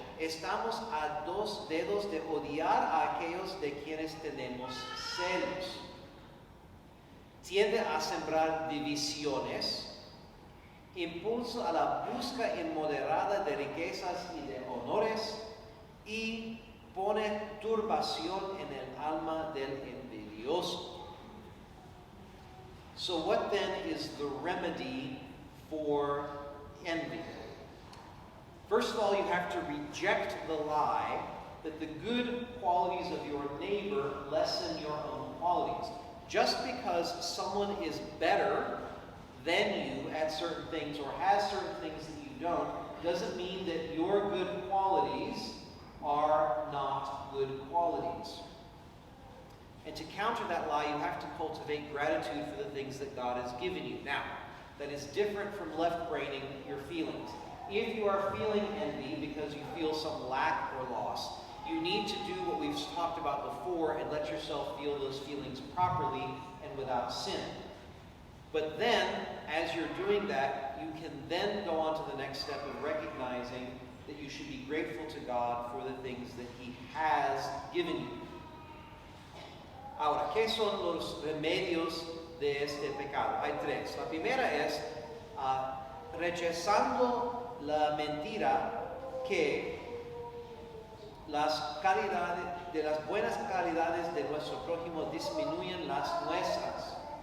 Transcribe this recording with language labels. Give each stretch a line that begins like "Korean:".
Spanish: Estamos a 2 dedos de odiar a aquellos de quienes tenemos celos. Tiende a sembrar divisiones impulso a la busca inmoderada de riquezas y de honores, y pone turbación en el alma del envidioso.
English: So what then is the remedy for envy? First of all, you have to reject the lie that the good qualities of your neighbor lessen your own qualities. Just because someone is better than you at certain things or has certain things that you don't, doesn't mean that your good qualities are not good qualities. And to counter that lie, you have to cultivate gratitude for the things that God has given you. Now, that is different from left-braining your feelings. If you are feeling envy because you feel some lack or loss, you need to do what we've talked about before and let yourself feel those feelings properly and without sin. But then, as you're doing that, you can then go on to the next step of recognizing that you should be grateful to God for the things that He has given you.
Spanish: Ahora, ¿qué son los remedios de este pecado? Hay tres. La primera es rechazando la mentira que las buenas calidades de nuestro prójimo disminuyen las nuestras.